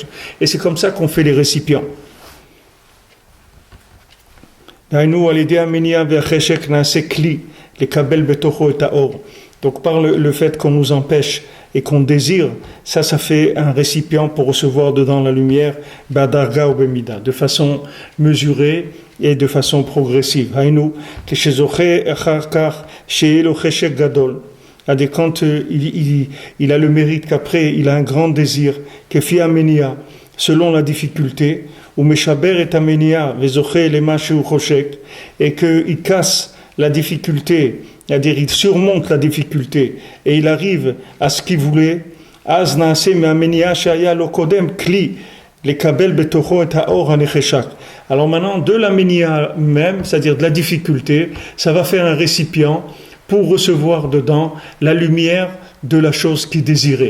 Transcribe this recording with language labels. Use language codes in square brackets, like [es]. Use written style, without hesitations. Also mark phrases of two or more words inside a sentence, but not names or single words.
[fr] Et c'est comme ça qu'on fait les récipients. Donc par le fait qu'on nous empêche et qu'on désire, ça fait un récipient pour recevoir dedans la lumière, [he] בדרגה ובמידה, [fr] de façon mesurée et de façon progressive. Haïnou, quand il a le mérite qu'après il a un grand désir, [he] כפי המניעה, [fr] selon la difficulté, [he] ומשבר את המניעה וזוכה למה שהוא חושק, [fr] et qu'il casse la difficulté. C'est-à-dire, il surmonte la difficulté et il arrive à ce qu'il voulait. Alors maintenant, de la ménia même, c'est-à-dire de la difficulté, ça va faire un récipient pour recevoir dedans la lumière de la chose qu'il désirait.